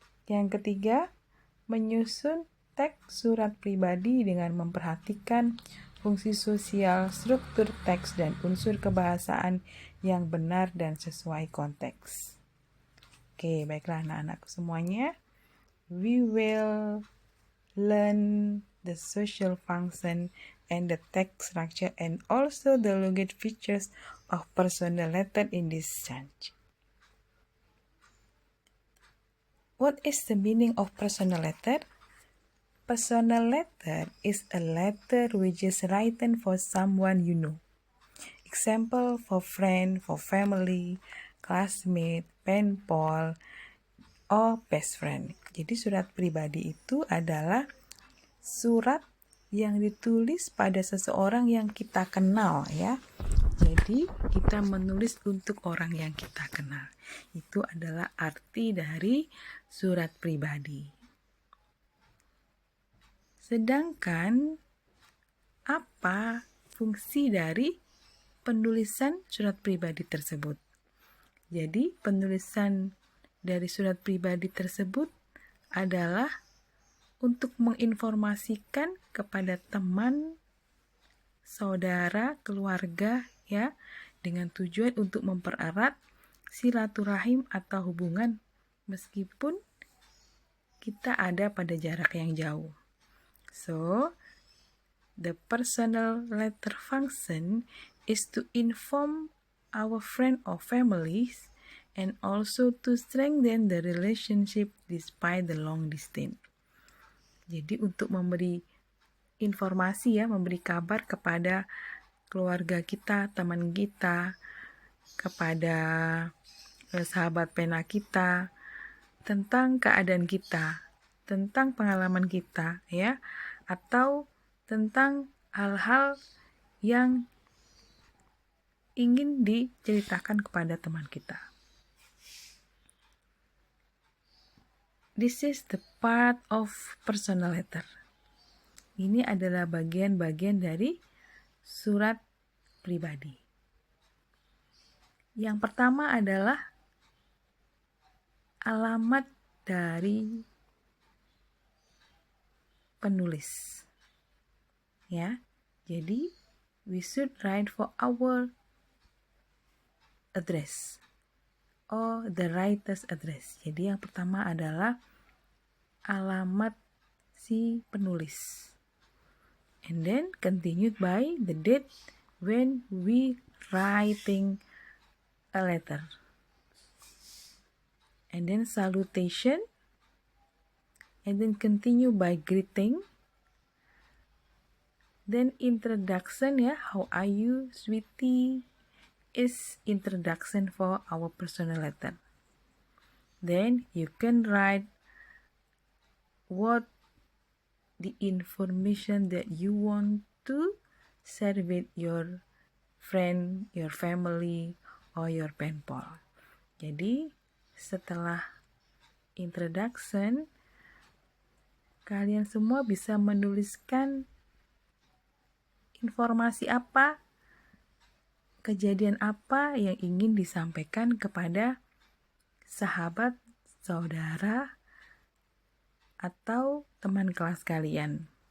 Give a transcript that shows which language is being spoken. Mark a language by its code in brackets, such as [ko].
[id] Yang ketiga, menyusun teks surat pribadi dengan memperhatikan fungsi sosial, struktur teks, dan unsur kebahasaan yang benar dan sesuai konteks. Oke, baiklah anak-anakku semuanya. [en] We will learn the social function and the text structure and also the logic features of personal letter in this change. What is the meaning of personal letter? Personal letter is a letter which is written for someone you know. Example, for friend, for family, classmate, pen pal, or best friend. [id] Jadi surat pribadi itu adalah surat yang ditulis pada seseorang yang kita kenal ya. Jadi kita menulis untuk orang yang kita kenal. Itu adalah arti dari surat pribadi. Sedangkan apa fungsi dari penulisan surat pribadi tersebut? Jadi penulisan dari surat pribadi tersebut adalah untuk menginformasikan kepada teman, saudara, keluarga ya, dengan tujuan untuk mempererat silaturahim atau hubungan meskipun kita ada pada jarak yang jauh. [en] So, the personal letter function is to inform our friend or families and also to strengthen the relationship despite the long distance. [id] Jadi untuk memberi informasi ya, memberi kabar kepada keluarga kita, teman kita, kepada sahabat pena kita, tentang keadaan kita, tentang pengalaman kita ya, atau tentang hal-hal yang ingin diceritakan kepada teman kita. [en] This is the part of personal letter. [id] Ini adalah bagian-bagian dari surat pribadi. Yang pertama adalah alamat dari penulis. Ya. [en] Jadi we should write for our address or the writer's address. [id] Jadi yang pertama adalah alamat si penulis. [en] And then continued by the date when we writing a letter. And then salutation. And then continue by greeting. Then introduction ya, how are you sweetie, is introduction for our personal letter. Then you can write what the information that you want to share with your friend, your family, or your pen pal. [id] Jadi setelah introduction, kalian semua bisa menuliskan informasi apa, kejadian apa yang ingin disampaikan kepada sahabat, saudara, atau teman kelas kalian.